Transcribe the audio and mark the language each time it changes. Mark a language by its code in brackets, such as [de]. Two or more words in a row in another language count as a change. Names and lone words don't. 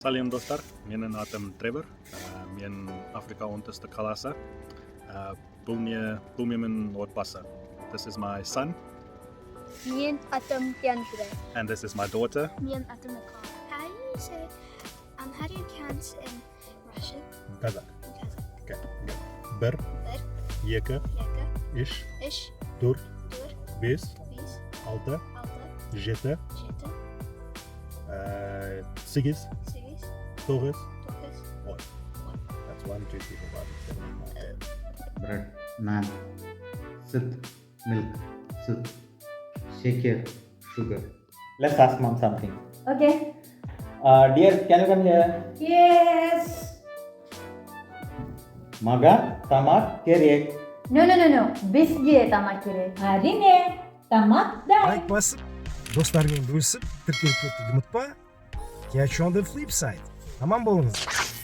[kk] Салем достар, менің атым Тревор, мен Африка оңтүстік қаласы. Бұл менің отбасы. [en] This is my son. [kk] Мен атым Янжуре. [en] And this is my daughter. [kk] Мен атым Nicole. [en] How do you say, how do you count in Russian? Kazak. Kazakh. Okay. [kk] Bir, екі, үш, төрт, бес, алты, жеті, сегіз, тоғыз, он. [en] That's 1, 2, 3, 4, 5, 6, 7, 8, 9, 10. Bread, naan, soup, milk, soup, shaker, sugar. Let's ask mom something. Okay. Dear, can you come here? Yes. [kk] Маған, тамақ, керек. No. Бізге тамақ керек. Әрине, тамақ да. Лайк басып, достармен бөлісіп, тіркеліп кетуді ұмытпа. [en] Catch you on the flip side. [kk] Аман болыңыз.